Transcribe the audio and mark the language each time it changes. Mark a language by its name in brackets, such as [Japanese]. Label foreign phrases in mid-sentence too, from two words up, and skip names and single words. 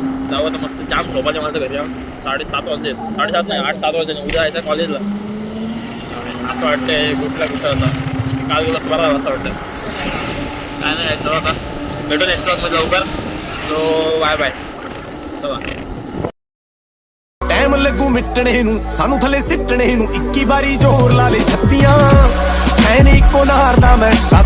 [Marathi] जाऊ आता मस्त जाम झोपायचे मला तर घरी जाऊन. 7:30 वाजले. 7:30 नाही 8-7 वाजले. उद्या जायचं कॉलेजला. असं वाटतंय कुठं होता काल दिवस बरा असं वाटतं. काय नाही यायचं आता. भेटू नेक्स्ट ब्लॉगमध्ये लवकर. [English] So bye bye. [Marathi] चला. [Punjabi] ਟਾਈਮ ਲੱਗੂ ਮਿਟਣੇ ਨੂੰ ਸਾਨੂੰ ਥੱਲੇ ਸਿੱਟਣੇ ਨੂੰ 21 ਵਾਰੀ ਜ਼ੋਰ ਲਾ ਲੈ ਛੱਤੀਆਂ ਐ ਨੀ ਇੱਕੋ ਨਾਰ ਦਾ ਮੈਂ